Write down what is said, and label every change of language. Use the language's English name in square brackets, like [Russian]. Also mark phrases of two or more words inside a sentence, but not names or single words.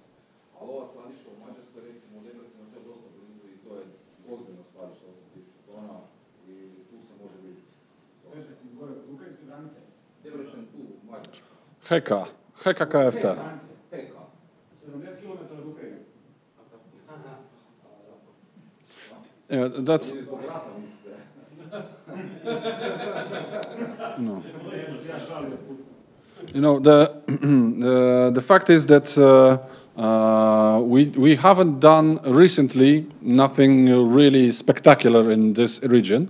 [Bosnian] Ali ova skladišta u Mađarskoj, recimo u Debrecenu, to je dosta blizu i to je ozbiljno skladište, 8000 tona, i tu se može vidjeti. Debrecen gore od ukrajinske granice? Debrecen tu, Mađarska. Heka KFT. Heka. 70 km od Ukrajine. [English] Yeah, that's... No. You know, the fact is that we haven't done recently nothing really spectacular in this region.